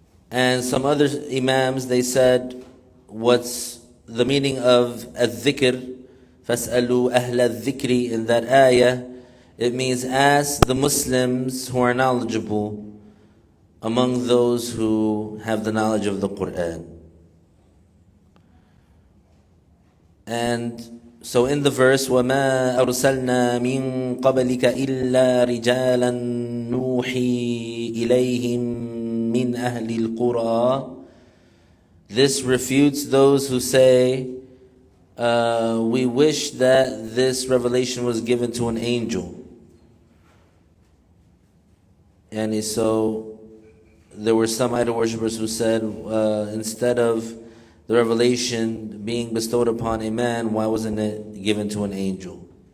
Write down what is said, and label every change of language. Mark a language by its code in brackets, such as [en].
[en] And some other imams, they said, what's the meaning of al-dhikr, [ar] فَاسْأَلُوا أَهْلَ الذِّكْرِ, [en] in that ayah, it means ask the Muslims who are knowledgeable among those who have the knowledge of the Qur'an. And so in the verse, [ar] وَمَا أَرْسَلْنَا مِن قَبْلِكَ إِلَّا رِجَالًا نُوحِي إِلَيْهِمْ مِنْ أَهْلِ الْقُرَىٰ. [en] This refutes those who say, we wish that this revelation was given to an angel. And so there were some idol worshippers who said, instead of the revelation being bestowed upon a man, why wasn't it given to an angel?